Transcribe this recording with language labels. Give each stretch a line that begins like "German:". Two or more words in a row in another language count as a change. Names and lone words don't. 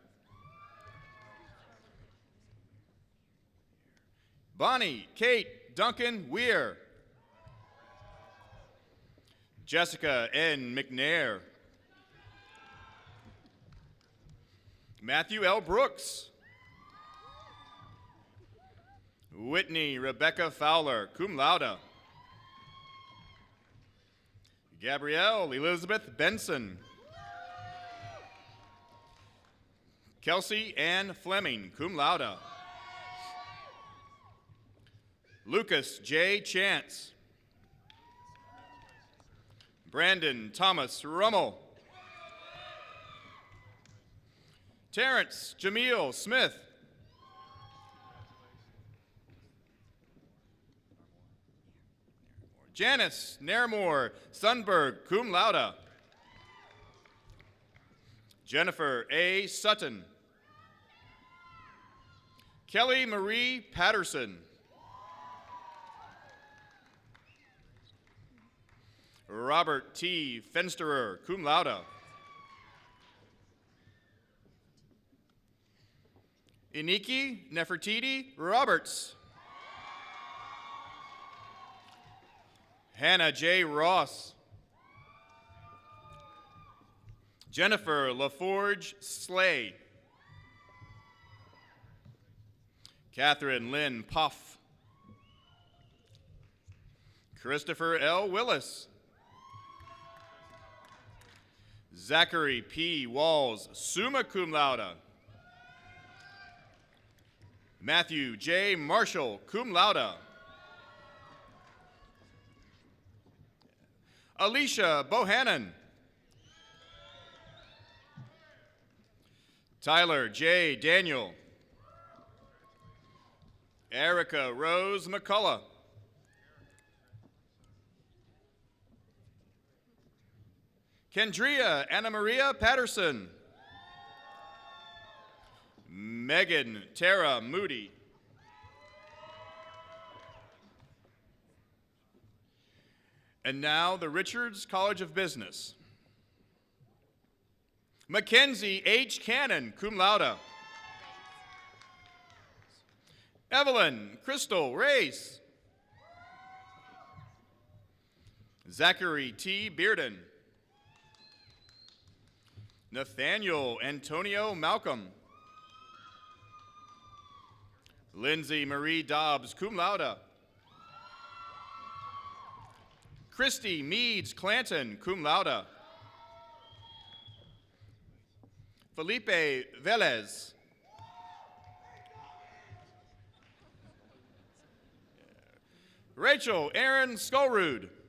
English: Bonnie Kate Duncan Weir. Jessica N. McNair. Matthew L. Brooks. Whitney Rebecca Fowler,
Latin: cum laude.
English: Gabrielle Elizabeth Benson. Kelsey Ann Fleming,
Latin: cum laude.
English: Lucas J. Chance. Brandon Thomas Rummel. Terrence Jameel Smith. Janice Nairmore Sundberg,
Latin: cum laude.
English: Jennifer A. Sutton. Kelly Marie Patterson. Robert T. Fensterer,
Latin: cum laude.
English: Iniki Nefertiti Roberts. Hannah J. Ross. Jennifer LaForge Slay. Catherine Lynn Puff. Christopher L. Willis. Zachary P. Walls,
Latin: summa cum laude.
English: Matthew J. Marshall,
Latin: cum laude.
English: Alicia Bohannon. Tyler J. Daniel. Erica Rose McCullough. Kendria Anna Maria Patterson. Megan Tara Moody. And now the Richards College of Business. Mackenzie H. Cannon,
Latin: cum laude.
English: Evelyn Crystal Race. Zachary T. Bearden. Nathaniel Antonio Malcolm. Lindsay Marie Dobbs,
Latin: cum laude.
English: Christy Meads Clanton,
Latin: cum laude.
English: Felipe Velez. Rachel Aaron Skolrud.